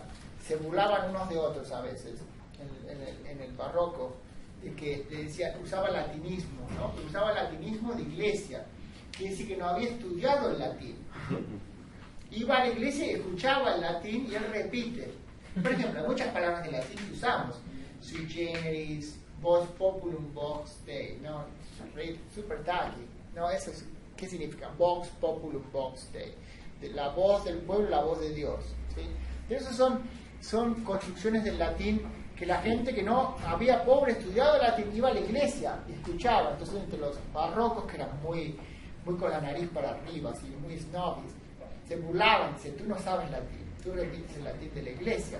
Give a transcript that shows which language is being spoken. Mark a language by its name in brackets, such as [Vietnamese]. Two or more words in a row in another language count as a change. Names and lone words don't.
[Spanish] Se burlaban unos de otros a veces, en el barroco, de que le decía, usaba latinismo, ¿no? Pero usaba latinismo de iglesia. Quiere decir que no había estudiado el latín. Iba a la iglesia y escuchaba el latín y él repite. Por ejemplo, hay muchas palabras de latín que usamos. [Latin] Sui generis, vox populum vox Dei, [Spanish] ¿no? Super tacky. No, eso es, ¿qué significa? [Latin] Vox populum vox Dei. [Spanish] La voz del pueblo, la voz de Dios. ¿Sí? Esos son construcciones del latín que la gente que no había pobre estudiado latín iba a la iglesia y escuchaba. Entonces, entre los barrocos, que eran muy con la nariz para arriba, así, muy snobbies, se burlaban, dicen, tú no sabes latín, tú repites el latín de la iglesia.